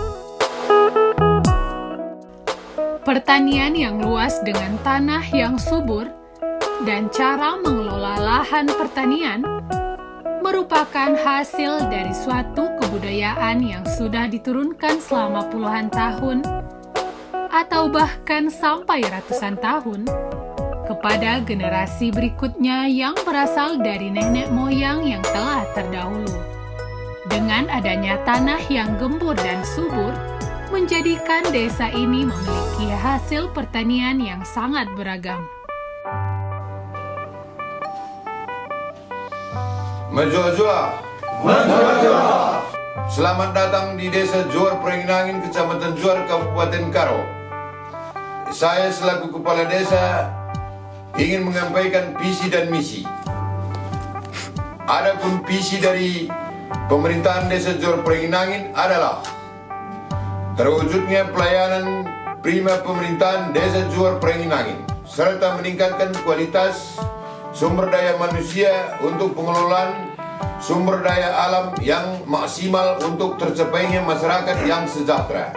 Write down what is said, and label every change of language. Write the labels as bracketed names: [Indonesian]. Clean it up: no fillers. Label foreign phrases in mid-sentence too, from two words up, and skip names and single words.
[Indonesian] Pertanian yang luas dengan tanah yang subur dan cara mengelola lahan pertanian merupakan hasil dari suatu kebudayaan yang sudah diturunkan selama puluhan tahun atau bahkan sampai ratusan tahun kepada generasi berikutnya yang berasal dari nenek moyang yang telah terdahulu. Dengan adanya tanah yang gembur dan subur, menjadikan desa ini memiliki hasil pertanian yang sangat beragam. Menjua-jua. Menjua-jua. Selamat datang di Desa Juhar Peranginangin, Kecamatan Juhar, Kabupaten Karo. Saya selaku Kepala Desa ingin menyampaikan visi dan misi. Adapun visi dari pemerintahan Desa Juhar Peranginangin adalah terwujudnya pelayanan prima pemerintahan Desa Juhar Peranginangin serta meningkatkan kualitas sumber daya manusia untuk pengelolaan sumber daya alam yang maksimal untuk tercapainya masyarakat yang sejahtera.